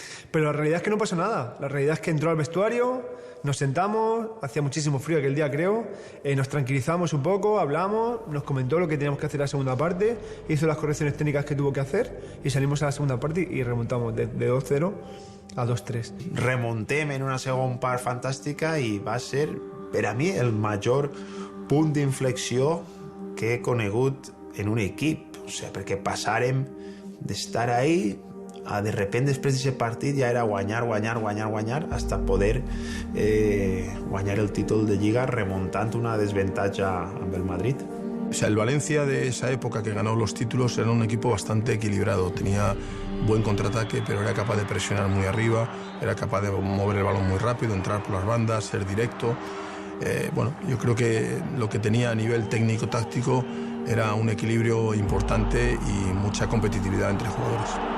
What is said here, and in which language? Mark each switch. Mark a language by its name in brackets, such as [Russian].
[Spanish] Pero la realidad es que no pasó nada. La realidad es que entró al vestuario, nos sentamos, hacía muchísimo frío aquel día creo, nos tranquilizamos un poco, hablamos, nos comentó lo que teníamos que hacer en la segunda parte, hizo las correcciones técnicas que tuvo que hacer y salimos a la segunda parte y remontamos de 2-0 a 2-3. [Catalan] Remontem en una segona part fantàstica i va ser, per a mi, el major punt d'inflexió que he conegut en un equip. O sigui, perquè passàrem d'estar ahí a [Spanish] de repente [Catalan] després d'aquest partit ja era guanyar, guanyar, guanyar, guanyar, hasta poder guanyar el títol de Lliga remontant una desventaja amb el Madrid. [Spanish] O sea, el Valencia de esa época que ganó los títulos era un equipo bastante equilibrado. Tenía buen contraataque, pero era capaz de presionar muy arriba, era capaz de mover el balón muy rápido, entrar por las bandas, ser directo. Bueno, yo creo que lo que tenía a nivel técnico-táctico era un equilibrio importante y mucha competitividad entre jugadores.